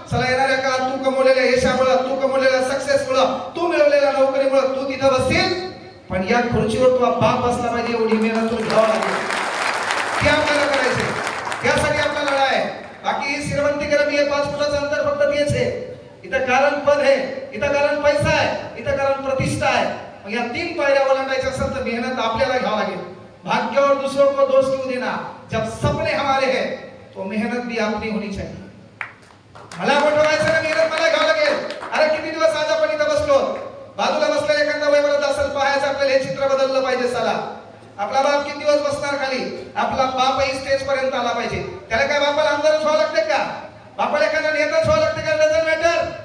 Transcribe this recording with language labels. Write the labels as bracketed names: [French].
[Marathi] चला येणाऱ्या काळात तू कमवलेल्या यशामुळे, तू कमवलेल्या सक्सेसमुळे, तू मिळवलेल्या नोकरीमुळे तू तिथं बसशील, पण या खुर्चीवर तुझा बाप बसला पाहिजे एवढी मेहनत तुला घ्यावं लागेल. ते आपल्याला करायचे, त्यासाठी आपला लढा आहे. बाकी ही श्रीमंती गरमी हे 5 फुटाचं अंतर फक्त तेच आहे. इथं कारण पद आहे, इथं कारण पैसा आहे, इथं कारण प्रतिष्ठा आहे. मग या 3 पायऱ्या ओलांडायच्या असेल तर मेहनत आपल्याला घ्यावं लागेल. [Hindi] भाग्य और दूसरों को दोष क्यों देना, जब सपने हमारे हैं तो मेहनत भी अपनी होनी चाहिए. [Marathi] मला मोठं व्हायचं ना, मेहनत मला घ्यावं लागेल. अरे किती दिवस आज आपण इथं बसलो, बाजूला बसलेला एखादा वयोवृद्ध असेल, पाहायचं आपल्याला हे चित्र बदललं पाहिजे. चला आपला बाप किती दिवस बसणार खाली, आपला बापही स्टेज पर्यंत आला पाहिजे. त्याला काय बापाला आमदारच व्हावं लागते का, बापाला एखादा नेताच व्हावं लागते का, [English] Doesn't matter.